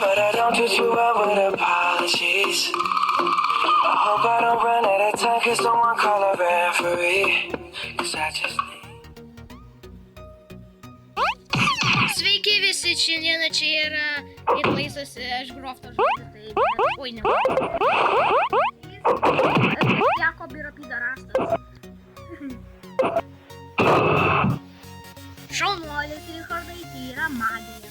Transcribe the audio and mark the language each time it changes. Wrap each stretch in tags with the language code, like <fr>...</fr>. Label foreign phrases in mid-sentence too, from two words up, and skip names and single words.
<en>don't treat you well with apologies. I hope I don't run out of time, cause someone call a referee. Cause I just need.</en> <lt>Sveiki visi, šiandieną čia yra Hitlaisas, aš Groftas žodžiu, tai... Oi, ne. Jakob yra pidarastas. Šaunuolis, Richardai, tai yra magija.</lt>